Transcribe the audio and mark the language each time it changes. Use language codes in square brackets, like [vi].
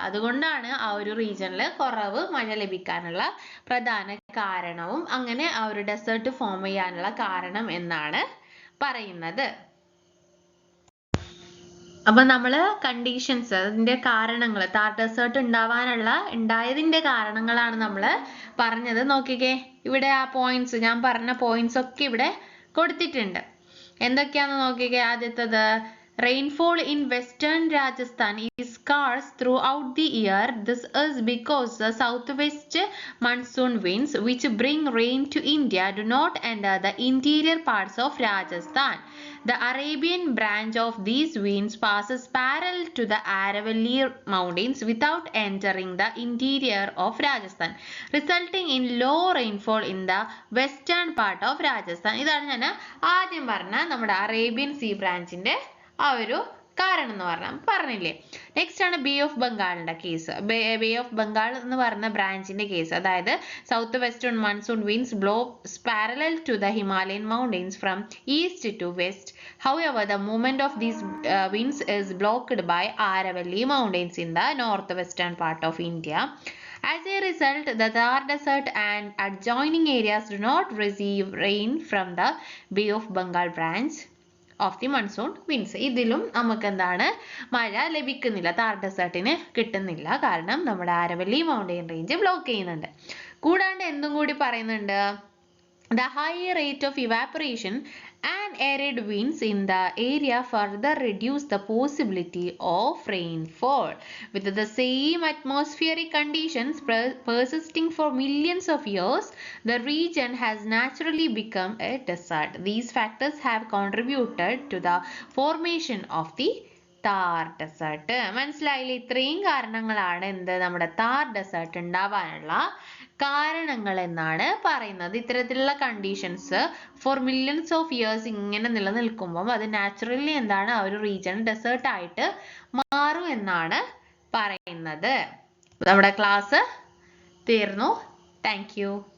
[ml] അതുകൊണ്ടാണ് ആ ഒരു റീജിയനിൽ കുറവ് മഴ ലഭിക്കാനുള്ള പ്രധാന കാരണവും അങ്ങനെ ആ ഒരു ഡെസേർട്ട് ഫോം ചെയ്യാനുള്ള കാരണം എന്നാണ് പറയുന്നത്. അപ്പൊ നമ്മള് കണ്ടീഷൻസ്, അതിന്റെ കാരണങ്ങൾ, താർ ഡെസേർട്ട് ഉണ്ടായതിന്റെ കാരണങ്ങളാണ് നമ്മൾ പറഞ്ഞത്. നോക്കിക്കേ, ഇവിടെ ആ പോയിന്റ്സ്, ഞാൻ പറഞ്ഞ പോയിന്റ്സ് ഒക്കെ ഇവിടെ കൊടുത്തിട്ടുണ്ട്. എന്തൊക്കെയാന്ന് നോക്കിക്കേ. ആദ്യത്തത്, [en] rainfall in western Rajasthan is scarce throughout the year. This is because the southwest monsoon winds which bring rain to India do not enter the interior parts of Rajasthan. The Arabian branch of these winds passes parallel to the Aravalli mountains without entering the interior of Rajasthan, resulting in low rainfall in the western part of Rajasthan. [ml] ഇതാണ് ഞാൻ ആദ്യം പറഞ്ഞ നമ്മുടെ Arabian sea ബ്രാഞ്ചിന്റെ ആ ഒരു കാരണം എന്ന് പറഞ്ഞില്ലേ. നെക്സ്റ്റ് ആണ് bay of ബംഗാളിന്റെ case. Bay of Bengal എന്ന് പറഞ്ഞ ബ്രാഞ്ചിന്റെ കേസ്. അതായത് [en] South western monsoon winds blow parallel to the Himalayan mountains from east to west. However, the movement of these winds is blocked by Aravalli mountains in the northwestern part of India. As a result, the Thar Desert and adjoining areas do not receive rain from the Bay of Bengal branch of the monsoon winds. [ml] ഇതിലും നമുക്ക് എന്താണ്, മഴ ലഭിക്കുന്നില്ല, താർ ഡെസേർട്ടിന് കിട്ടുന്നില്ല. കാരണം നമ്മുടെ Aravalli mountain range block ചെയ്യുന്നുണ്ട്. കൂടാണ്ട് എന്തും കൂടി പറയുന്നുണ്ട്, [en] the high rate of evaporation and arid winds in the area further reduce the possibility of rainfall. With the same atmospheric conditions persisting for millions of years, the region has naturally become a desert. These factors have contributed to the formation of the Thar desert. [ml] മനസ്സിലായില്ലേ? ഇത്രയും കാരണങ്ങളാണ് എന്ത്, നമ്മുടെ Thar desert ഉണ്ടാവാനുള്ള കാരണങ്ങൾ എന്നാണ് പറയുന്നത്. ഇത്തരത്തിലുള്ള conditions for millions of years ഇങ്ങനെ നിലനിൽക്കുമ്പോൾ അത് നാച്ചുറലി എന്താണ്, ആ ഒരു റീജിയൻ ഡെസേർട്ട് ആയിട്ട് മാറും എന്നാണ് പറയുന്നത്. നമ്മുടെ ക്ലാസ് തീർന്നു. Thank you.